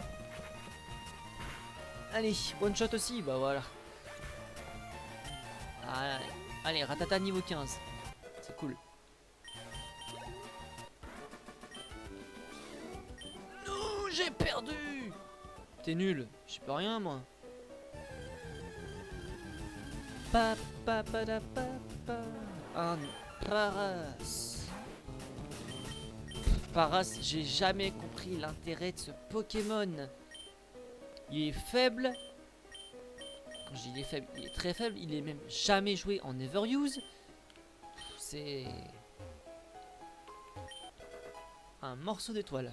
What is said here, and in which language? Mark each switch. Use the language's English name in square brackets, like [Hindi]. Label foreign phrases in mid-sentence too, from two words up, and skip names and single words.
[French] Allez, [English] one shot [French] aussi, bah voilà. Allez, Ratata niveau 15. C'est cool. Non, j'ai perdu. T'es nul, je peux rien moi. Pa pa pa da pa pa. Un Paras. Paras, j'ai jamais compris l'intérêt de ce Pokémon. Il est faible. Quand je dis il est faible, il est très faible. Il est même jamais joué en Everuse. C'est un morceau d'étoile.